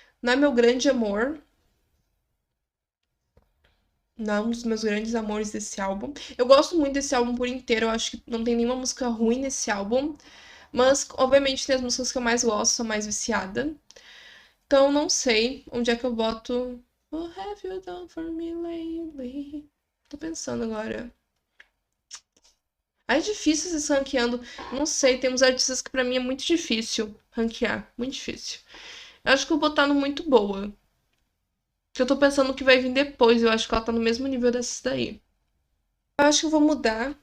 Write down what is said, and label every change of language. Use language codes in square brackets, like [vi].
[pt] Não é meu grande amor, não é um dos meus grandes amores desse álbum. Eu gosto muito desse álbum por inteiro, eu acho que não tem nenhuma música ruim nesse álbum. Mas, obviamente, tem as músicas que eu mais gosto, sou mais viciada. Então, não sei onde é que eu boto. [en] What have you done for me lately? [pt] Tô pensando agora. É difícil esses ranqueando. Não sei, tem uns artistas que pra mim é muito difícil ranquear. Muito difícil. Eu acho que eu vou botar no muito boa. Que eu tô pensando o que vai vir depois. Eu acho que ela tá no mesmo nível dessas daí. Eu acho que eu vou mudar.